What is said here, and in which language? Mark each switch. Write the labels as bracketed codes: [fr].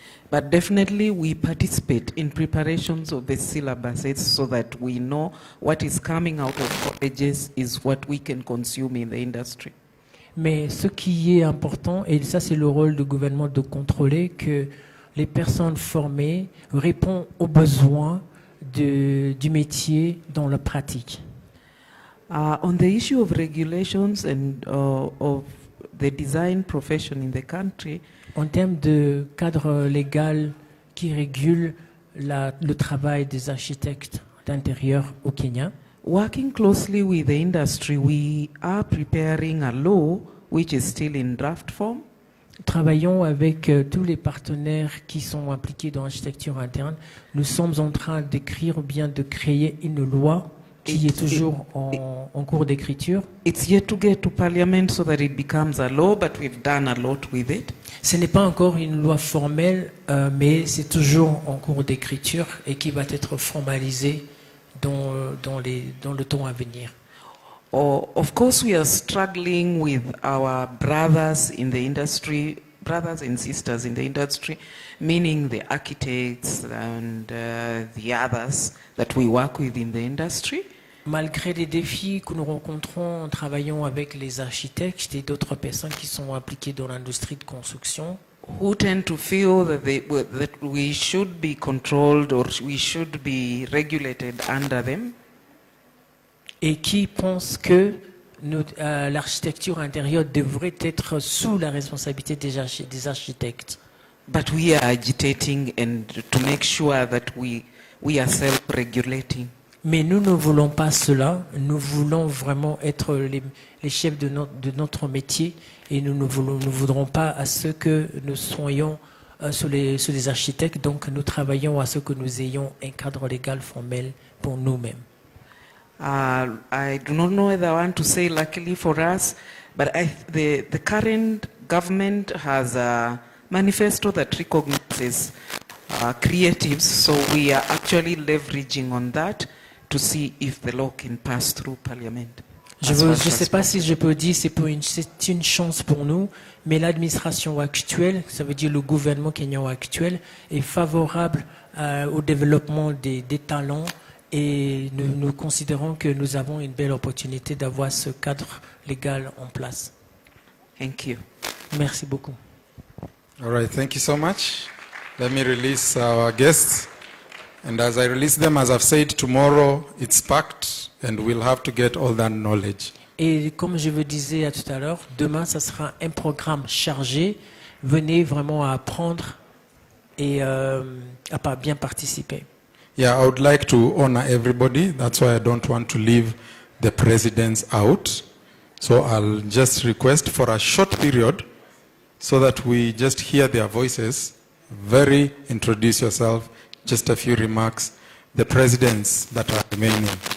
[en] But definitely we participate in preparations of the syllabuses so that we know what is coming out of colleges is what we can consume in the industry. [fr] Mais ce qui est important, et ça c'est le rôle du gouvernement de contrôler que les personnes formées répondent aux besoins du métier dans la pratique. [en] On the issue of regulations and of the design profession in the country, [fr] en termes de cadre légal qui régule le travail des architectes d'intérieur au Kenya, [en] working closely with the industry, we are preparing a law which is still in draft form. [fr] Travaillons avec tous les partenaires qui sont impliqués dans l'architecture interne. Nous sommes en train d'écrire ou bien de créer une loi qui est toujours en cours d'écriture. [en] It's yet to get to Parliament so that it becomes a law, but we've done a lot with it. [fr] Ce n'est pas encore une loi formelle, mais c'est toujours en cours d'écriture et qui va être formalisée dans le temps à venir. [en] Of course, we are struggling with our brothers in the industry brothers and sisters in the industry, meaning the architects and the others that we work with in the industry. [fr] Malgré les défis que nous rencontrons en travaillant avec les architectes et d'autres personnes qui sont impliquées dans l'industrie de construction, [en] who tend to feel that we should be controlled or we should be regulated under them. [fr] Et qui pensent que l'architecture intérieure devrait être sous la responsabilité des architectes. [en] But we are agitating and to make sure that we are self-regulating. [fr] Mais nous ne voulons pas cela. Nous voulons vraiment être les chefs de notre métier et nous ne voudrons pas à ce que nous soyons sous les architectes. Donc nous travaillons à ce que nous ayons un cadre légal formel pour nous-mêmes. [en] I do not know whether I want to say luckily for us, but the current government has a manifesto that recognizes creatives, so we are actually leveraging on that to see if the law can pass through Parliament. [fr] Je ne sais pas si je peux dire c'est une chance pour nous, mais l'administration actuelle, ça veut dire le gouvernement kenyan actuel, est favorable au développement des talents et nous considérons que nous avons une belle opportunité d'avoir ce cadre légal en place. [en] Thank you. [fr] Merci beaucoup. [en] All right, thank you so much. Let me release our guests. And as I release them, as I've said, tomorrow it's packed and we'll have to get all that knowledge. [fr] Et comme je vous disais tout à l'heure, demain, ça sera un programme chargé. Venez vraiment à apprendre et à bien participer. [en] Yeah, I would like to honor everybody. That's why I don't want to leave the presidents out. So I'll just request for a short period so that we just hear their voices. Introduce yourself. Just a few remarks. The presidents that are remaining.